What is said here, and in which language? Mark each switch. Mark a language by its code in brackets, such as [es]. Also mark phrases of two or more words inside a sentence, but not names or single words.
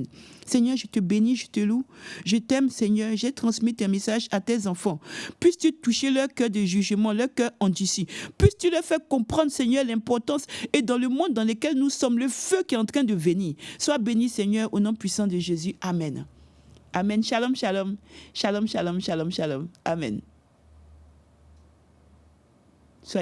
[fr] Seigneur, je te bénis, je te loue. Je t'aime, Seigneur. J'ai transmis tes messages à tes enfants. Puisses-tu toucher leur cœur de jugement, leur cœur endurci. Puisses-tu leur faire comprendre, Seigneur, l'importance et dans le monde dans lequel nous sommes, le feu qui est en train de venir. Sois béni, Seigneur, au nom puissant de Jésus. Amen. Amen. [he] שלום, שלום. שלום, שלום, שלום, שלום. [fr] Amen. Soyez